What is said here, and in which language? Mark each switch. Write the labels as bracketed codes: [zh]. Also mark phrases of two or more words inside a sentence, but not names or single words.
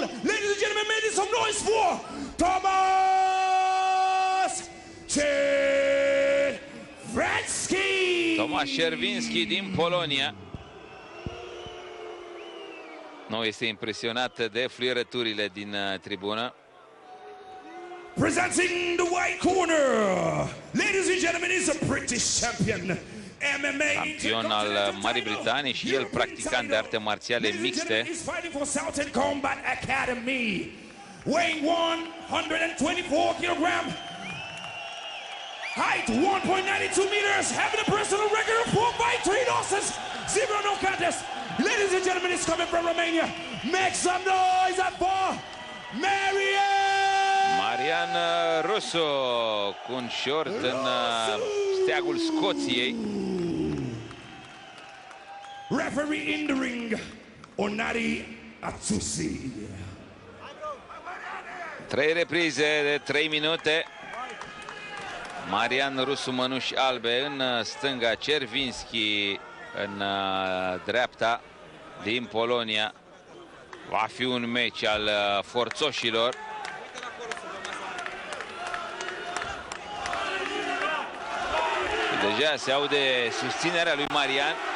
[en] Ladies and gentlemen, make some noise for Tomasz Czerwiński. [ro] Tomasz Czerwiński din Polonia. Nu este impresionat de fluierăturile din tribună. [en] Presenting the white corner, ladies and gentlemen, is a British champion, MMA [ro] campion al Marii Britanii și el practicant de arte marțiale mixte. [en] Is fighting for Southend Combat Academy, weighing 124 kilogram, height 1.92 meters, having a personal record of 4 fights, 3 losses, 0 no contest. Ladies and gentlemen, it's coming from Romania. Make some noise for [ro] Marian Rusu, cu un short în steagul Scoției. [en] Referee in the ring, Onari Atsushi. [ro] 3 reprize de 3 minute. Marian Rusu, mănuși albe în stânga, Cervinski în dreapta, din Polonia. Va fi un meci al forțoșilor. Deja se aude susținerea lui Marian.